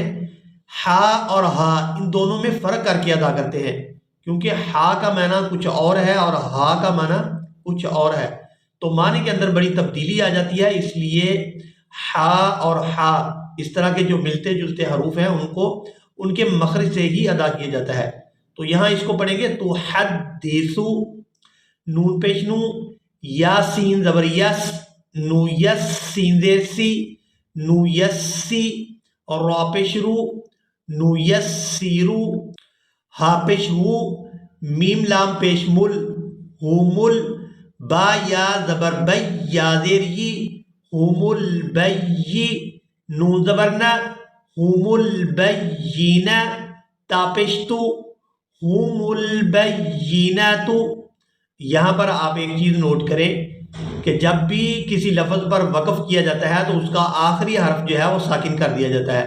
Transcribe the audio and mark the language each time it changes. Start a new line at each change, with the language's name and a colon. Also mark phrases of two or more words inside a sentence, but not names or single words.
Urdu: ہا اور ہا ان دونوں میں فرق کر کے ادا کرتے ہیں کیونکہ ہا کا معنی کچھ اور ہے اور ہا کا معنی کچھ اور ہے تو معنی کے اندر بڑی تبدیلی آ جاتی ہے. اس لیے ہا اور ہا اس طرح کے جو ملتے جلتے حروف ہیں ان کو ان کے مخرج سے ہی ادا کیا جاتا ہے. تو یہاں اس کو پڑھیں گے تو حدیثو نون پیش نو یا سین زبر یس نو یس سین زیر سی نو یسی اور را پیش رو نو یسیرو ہا پیش ہو میم لام پیش مل ہوم ال با یا زبر بی یا زیر یی ہوم البی نون زبر نا ہوم البینا تا پیش تو ہوم البیناتو. یہاں پر آپ ایک چیز نوٹ کریں کہ جب بھی کسی لفظ پر وقف کیا جاتا ہے تو اس کا آخری حرف جو ہے وہ ساکن کر دیا جاتا ہے.